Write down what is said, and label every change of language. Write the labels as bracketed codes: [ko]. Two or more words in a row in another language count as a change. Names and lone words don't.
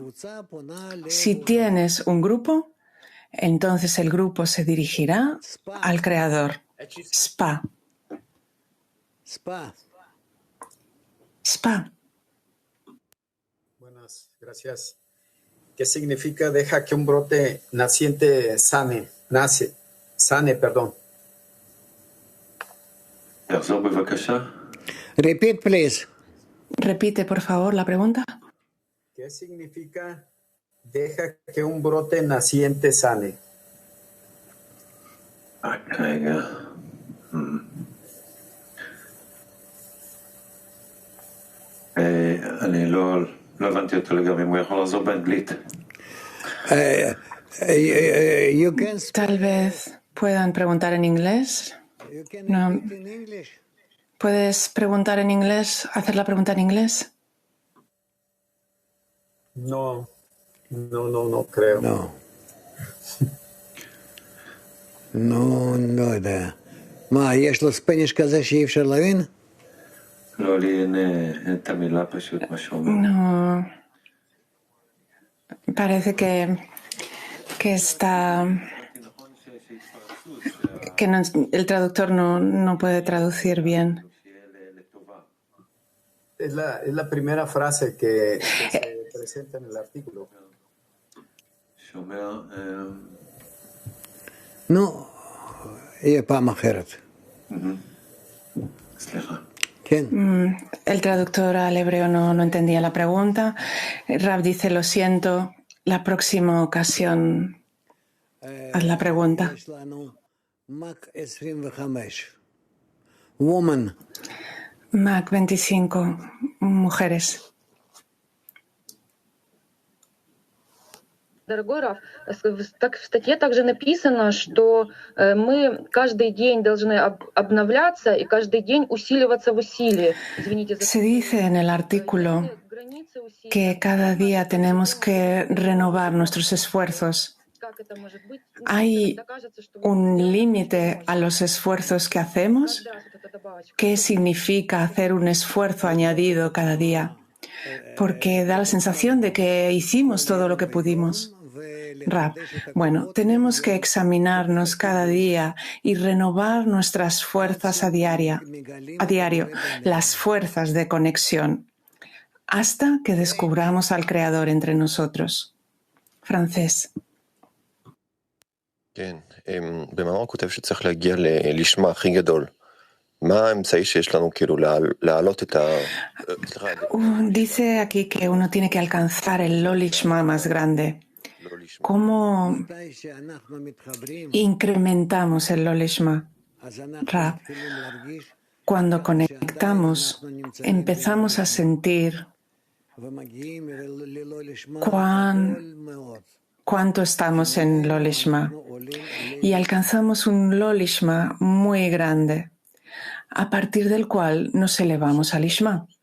[es] Si tienes un grupo, entonces el grupo se dirigirá al Creador. Spa. Buenas, gracias. ¿Qué significa deja que un brote naciente sane, perdón? [en] Repeat, please. [es] Repite, por favor, la pregunta. ¿Qué significa deja que un brote naciente sane? [he] אני לא הבנתי אותו לגמרי, אם הוא יכול לעזור באנגלית. [es] Tal vez puedan preguntar en inglés. No. ¿Puedes preguntar en inglés, hacer la pregunta en inglés? No creo. No, no יודע. [he] מה, יש לו ספניש כזה שאי אפשר להבין? לא, לי אין את המילה פשוט מה שאומר. [es] No, parece que está... que el traductor no puede traducir bien. Es la primera frase que se presenta en el artículo. [he] נו, יהיה פעם אחרת. סליחה. [es] El traductor al hebreo no entendía la pregunta. Rab dice, lo siento, la próxima ocasión haz la pregunta. Woman. Mac 25, mujeres. [ru] Дорогой Раф, в статье также написано, что мы каждый день должны обновляться и каждый день усиливаться в усилии. [es] Se dice en el artículo que cada día tenemos que renovar nuestros esfuerzos. ¿Hay un límite a los esfuerzos que hacemos? ¿Qué significa hacer un esfuerzo añadido cada día? Porque da la sensación de que hicimos todo lo que pudimos. Rab, bueno, tenemos que examinarnos cada día y renovar nuestras fuerzas a diario, las fuerzas de conexión, hasta que descubramos al Creador entre nosotros. Francés. [he] כן, במאמר כותב שצריך להגיע לשמה הכי גדול. מה האמצעי שיש לנו כאילו להעלות את ה... [es] Dice aquí que uno tiene que alcanzar el Lolishma más grande. ¿Cómo incrementamos el Lolishma? Rab, cuando conectamos, empezamos a sentir cuánto estamos en Lolishma y alcanzamos un Lolishma muy grande, a partir del cual nos elevamos al Lishma.